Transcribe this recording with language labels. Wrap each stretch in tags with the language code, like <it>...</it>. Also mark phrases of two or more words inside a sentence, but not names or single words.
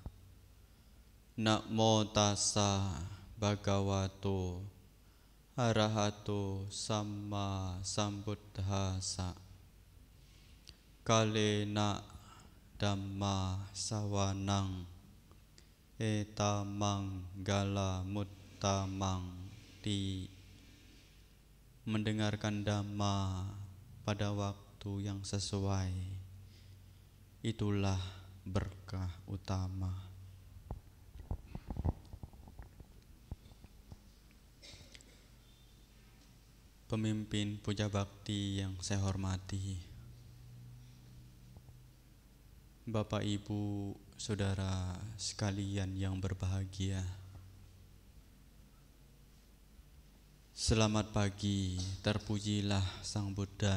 <pi>Namo tassa bhagavato arahato samma sambuddhassa. Kalena Dhamma sawanang etamang gala muttamang</pi> <id>di mendengarkan Dhamma pada waktu yang sesuai, itulah berkah utama. Pemimpin puja bakti yang saya hormati, Bapak Ibu Saudara sekalian yang berbahagia, selamat pagi, terpujilah Sang Buddha.</id>